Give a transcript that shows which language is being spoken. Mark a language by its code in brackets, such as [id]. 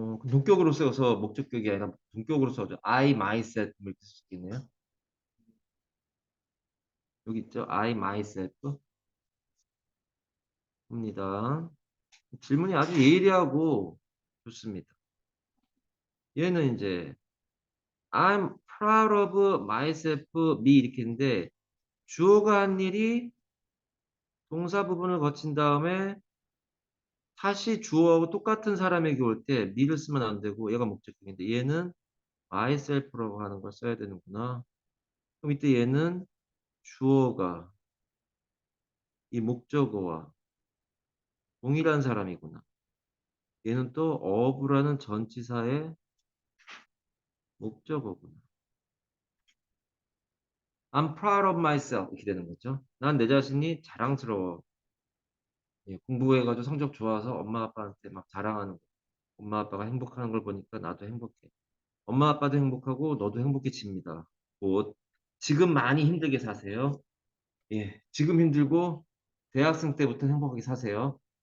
[ko] 동격으로 써서 목적격이 아니라 동격으로 써죠. I myself 이렇게 쓸 수 있겠네요. 여기 있죠. I myself 입니다. 질문이 아주 예리하고 좋습니다. 얘는 이제 [en] I'm proud of myself, me [ko] 이렇게 했는데 주어가 한 일이 동사 부분을 거친 다음에 다시 주어하고 똑같은 사람에게 올 때 me를 쓰면 안 되고 얘가 목적격인데 얘는 myself라고 하는 걸 써야 되는구나. 그럼 이때 얘는 주어가 이 목적어와 동일한 사람이구나. 얘는 또 of라는 전치사의 목적어구나. [en] I'm proud of myself [ko] 이렇게 되는 거죠. 난 내 자신이 자랑스러워. 예, 공부해가지고 성적 좋아서 엄마 아빠한테 막 자랑하는 거. 엄마 아빠가 행복하는 걸 보니까 나도 행복해. 엄마 아빠도 행복하고 너도 행복해집니다. 곧 지금 많이 힘들게 사세요. 예, 지금 힘들고 대학생 때부터 행복하게 사세요.